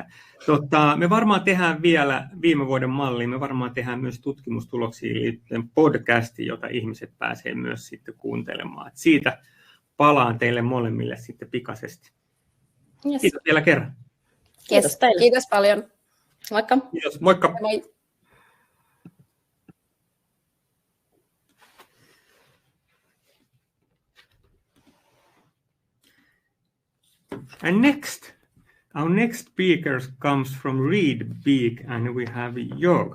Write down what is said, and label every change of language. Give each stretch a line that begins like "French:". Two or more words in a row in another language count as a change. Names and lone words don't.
Finnish: Me varmaan tehdään vielä viime vuoden malliin, me varmaan tehdään myös tutkimustuloksiin liittyen podcasti, jota ihmiset pääsee myös sitten kuuntelemaan. Et siitä palaan teille molemmille sitten pikaisesti. Yes. Kiitos vielä kerran. Kiitos teille. Kiitos paljon. Moikka. Kiitos, moikka. Moi.
English: And our next speaker comes from Reed Beak, and we have Jörg.